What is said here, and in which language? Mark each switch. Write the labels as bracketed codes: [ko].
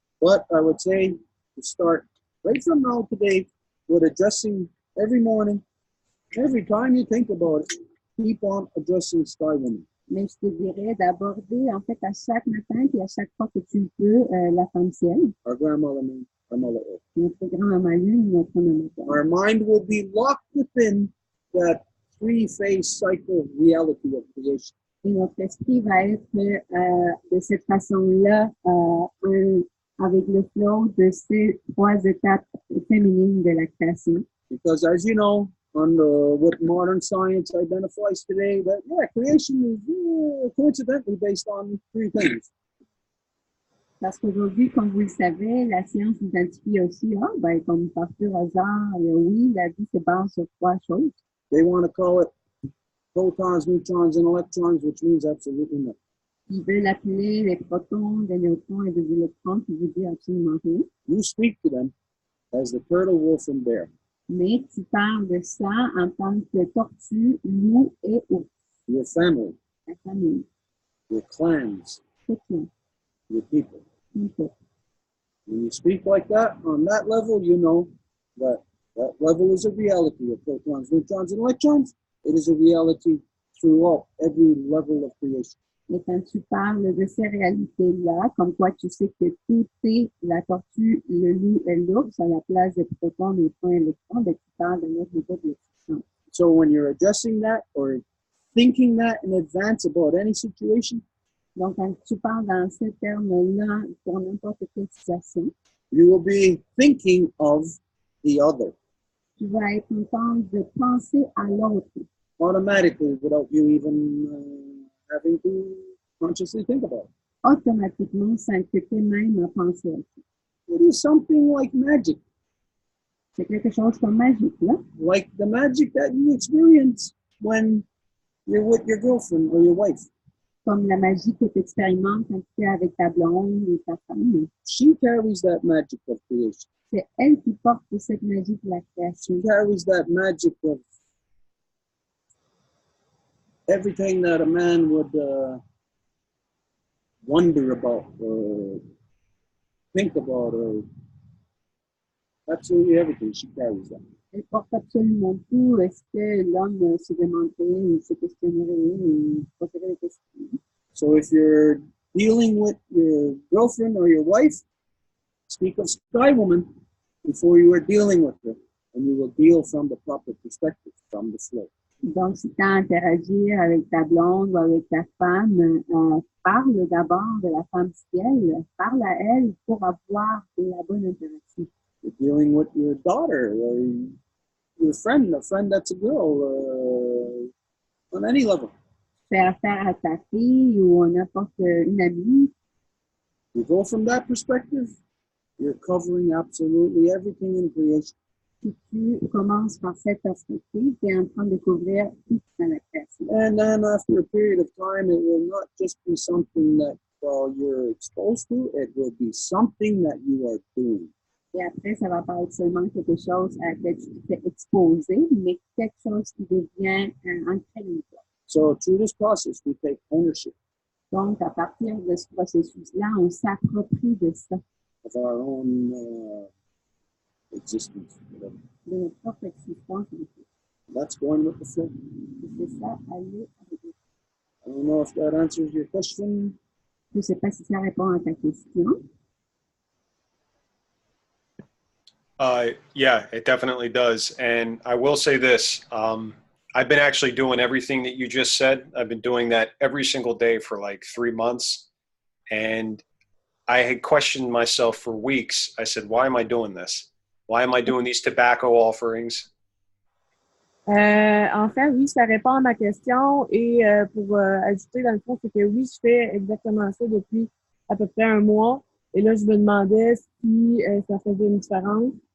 [en] But I would say to start right from now today with addressing every morning, every time you think about it, keep on addressing Sky Woman. [fr] Mais je te dirais d'aborder, en fait, à chaque matin et à chaque fois que tu peux, la femme ciel. [en] Our grandmother Moon, our mother Earth. [fr] Notre grand-maman Lune, notre maman Terre. [en] Our mind will be locked within that three-phase cycle reality of creation. [fr] Et notre esprit va être de cette façon-là, avec le flow de ces trois étapes féminines de la création. [en] Because as you know, on what modern science identifies today, that creation is coincidentally based on three things. [fr] Parce qu'aujourd'hui, comme vous le savez, la science identifie aussi, comme par pur hasard, oui, la vie se base sur trois choses. [en] They want to call it protons, neutrons, and electrons, which means absolutely nothing. [fr] Ils veulent appeler les protons, des neutrons et des électrons, qui veut dire absolument rien. [en] You speak to them as the turtle, wolf, and bear. [fr] Mais tu parles de ça en tant que tortue, loup et ours. [en] Your family, [fr] La famille, [en] your clans, [fr] c'est tout. [en] your people. Okay. When you speak like that, on that level, you know that that level is a reality of protons, neutrons, and electrons. It is a reality throughout every level of creation. [fr] Et quand tu parles de ces réalités-là, comme quoi tu sais que tout est la tortue, le loup et l'ours à la place des protons, neutrons et électrons, ben tu parles de notre niveau de l'existence. [en] So when you're addressing that or thinking that in advance about any situation, [fr] donc quand tu parles dans ces termes-là pour n'importe quelle situation, [en] you will be thinking of the other. [fr] Tu vas être en train de penser à l'autre. [en] Automatically, without you even having to consciously think about it. [fr] Automatiquement, sans que tu aies même à penser à ça. [en] It is something like magic. [fr] C'est quelque chose comme magique, là. [en] Like the magic that you experience when you're with your girlfriend or your wife. [fr] Comme la magie que tu expérimentes quand tu es avec ta blonde ou ta femme. [en] She carries that magic of creation. [fr] C'est elle qui porte cette magie de la création. [en] She carries that magic of everything that a man would wonder about or think about or absolutely everything. She carries that. [fr] Elle porte absolument tout ce que l'homme se demanderait ou se questionnerait ou poserait des questions. [en] So if you're dealing with your girlfriend or your wife, speak of Sky Woman before you are dealing with her, and you will deal from the proper perspective, from the flow. [fr] Donc, si tu as à interagir avec ta blonde ou avec ta femme, parle d'abord de la femme ciel, parle à elle pour avoir la bonne interaction. [en] You're dealing with your daughter or your friend, a friend that's a girl, on any level. [fr] Fais affaire à ta fille ou à n'importe une amie. [en] You go from that perspective, you're covering absolutely everything in creation. [fr] Si tu commences par cette perspective, tu es en train de couvrir tout dans la création. [en] And then after a period of time, it will not just be something that you're exposed to, it will be something that you are doing. [fr] Et après, ça va pas être seulement quelque chose à laquelle tu t'es exposé, mais quelque chose qui devient ancré en toi. [en] So through this process, we take ownership. [fr] Donc, à partir de ce processus-là, on s'approprie de ça. [en] Of our own existence. Whatever. [fr] De notre propre existence. [en] That's going with the flow. [fr] C'est ça, aller avec le flow. [en] I don't know if that answers your question. [fr] Je ne sais pas si ça répond à ta question. [en] Yeah, it definitely does. And I will say this, I've been actually doing everything that you just said. I've been doing that every single day for like 3 months. And I had questioned myself for weeks. I said, why am I doing this? Why am I doing these tobacco offerings? [fr] En fait, oui, ça répond à ma question. Et pour ajouter, dans le fond, c'est que oui, je fais exactement ça depuis à peu près 1 mois. Et là, je me demandais si ça faisait une différence.